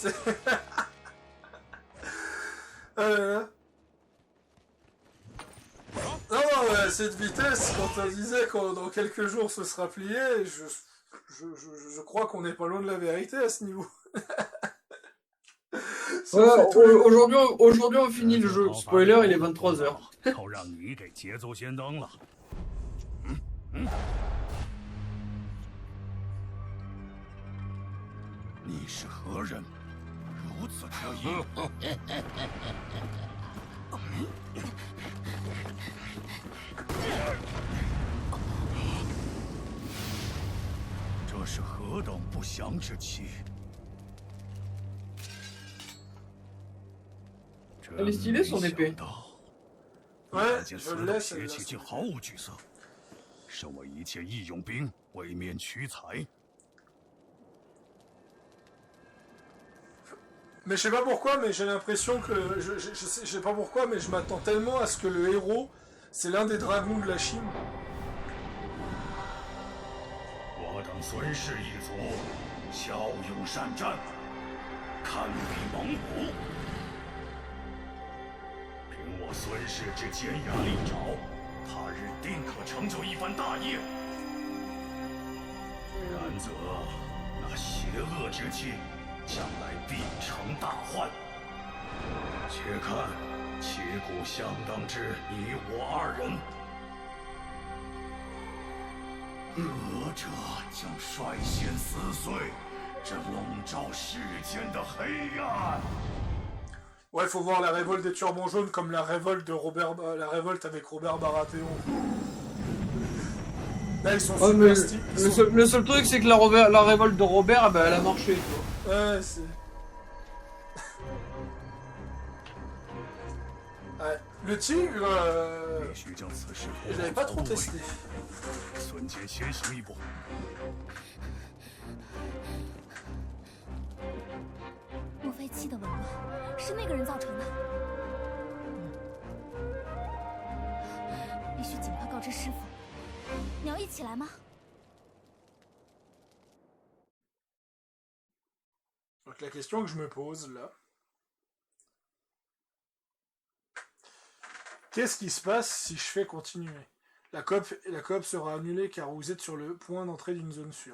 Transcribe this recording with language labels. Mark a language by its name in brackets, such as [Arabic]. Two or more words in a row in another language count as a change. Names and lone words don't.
[French] Non, cette vitesse, quand on disait que dans quelques jours ce sera plié, je crois qu'on n'est pas loin de la vérité à ce niveau. Aujourd'hui, on finit le jeu. Spoiler, il est 23h. [Chinese] 靠让你给捷奏先登了。你是何人？如此可疑。这是何等不祥之气！ [French] Elle est stylée son épée. Ouais, je le laisse. [Chinese] 邪气竟毫无惧色，身为一介义勇兵，未免屈才。 [French] Mais je sais pas pourquoi, mais j'ai l'impression que... Je sais pas pourquoi, mais je m'attends tellement à ce que le héros, c'est l'un des dragons de la Chine. [Chinese] 我等孙氏一族，骁勇善战，堪比猛虎。凭我孙氏之坚牙利爪，他日定可成就一番大业。然则那邪恶之气， 将来必成大患。且看旗鼓相当之你我二人，何者将率先撕碎这笼罩世间的黑暗。 [French] Ouais, faut voir la révolte des Turbans Jaunes comme la révolte de la révolte avec Robert Baratheon. Là, ils sont super stylés. Le seul truc, c'est que la révolte de Robert, bah, elle a marché. Quoi. Ouais, c'est... Ouais. Le tigre, je l'avais pas trop testé. [Chinese] 孙坚先行一步。莫非气的紊乱是那个人造成的？师傅，你要一起来吗？ [French] Donc la question que je me pose là, qu'est-ce qui se passe si je fais continuer? La coop sera annulée car vous êtes sur le point d'entrée d'une zone sûre.